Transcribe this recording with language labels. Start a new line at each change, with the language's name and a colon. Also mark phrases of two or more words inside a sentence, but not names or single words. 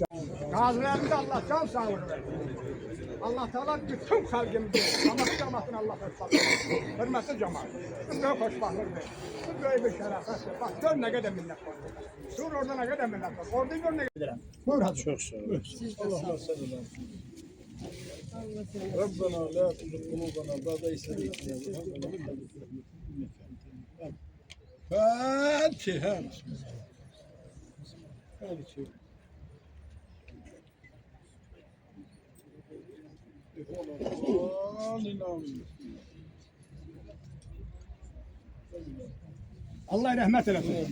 Azerbaijani: Qazilərimizə Allah can sağlığı versin. Allah Teala bütün xalqımızı, cəmaatını Allah xoşbaxt eləsin. Hörmətli cəmaət. Bu böyük xoşbaxtlıqdır. Bu böyük bir şərəfətdir. Bax, gör nə qədər millət var. Dur orada nə qədər millət var. Orada gör nə qədər. Buyur hadi. Çox sağ olun.
Arabic: الله صلى الله عليه ربنا لا تزغ قلوبنا بعد إذ هديتنا الفاتحة.
Azerbaijani: Allah rəhmət eləsin.